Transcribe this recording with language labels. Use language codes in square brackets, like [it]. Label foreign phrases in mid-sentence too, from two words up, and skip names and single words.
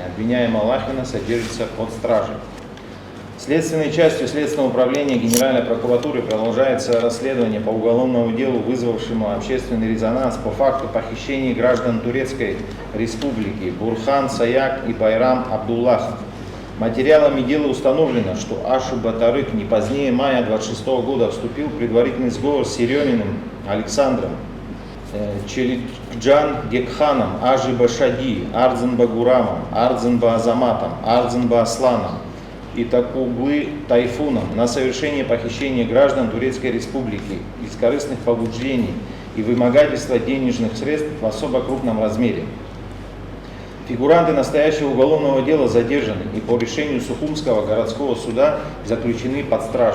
[ru] Обвиняемая Лахина содержится под стражей. Следственной частью Следственного управления Генеральной прокуратуры продолжается расследование по уголовному делу, вызвавшему общественный резонанс по факту похищения граждан Турецкой Республики Бурхан Саяк и Байрам Абдуллахов. Материалами дела установлено, что Ашу Батарык не позднее мая 26 года вступил в предварительный сговор с Ереминым Александром, Челикджан Гекханом, Ажиба Шади, Ардзенба Гурамом, Ардзенба Азаматом, Ардзенба Асланом и Такуглы Тайфуном на совершение похищения граждан Турецкой Республики из корыстных побуждений и вымогательства денежных средств в особо крупном размере. Фигуранты настоящего уголовного дела задержаны и по решению Сухумского городского суда заключены под стражу.